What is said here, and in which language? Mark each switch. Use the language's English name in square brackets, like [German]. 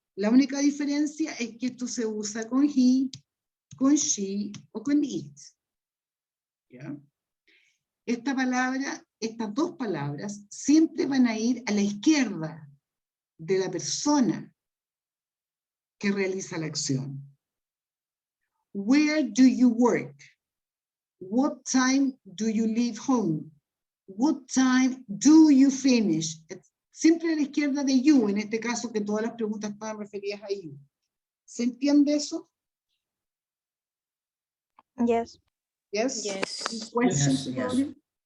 [Spanish] La única diferencia es que esto se usa con he, con she o con it. ¿Ya? Esta palabra, estas dos palabras, siempre van a ir a la izquierda de la persona que realiza la acción. [English] Where do you work? What time do you leave home? What time do you finish? [Spanish] Siempre a la izquierda de you, en este caso que todas las preguntas estaban referidas a you. ¿Se entiende eso? [English] Yes. Yes? Yes. Questions Yes, about yes. it?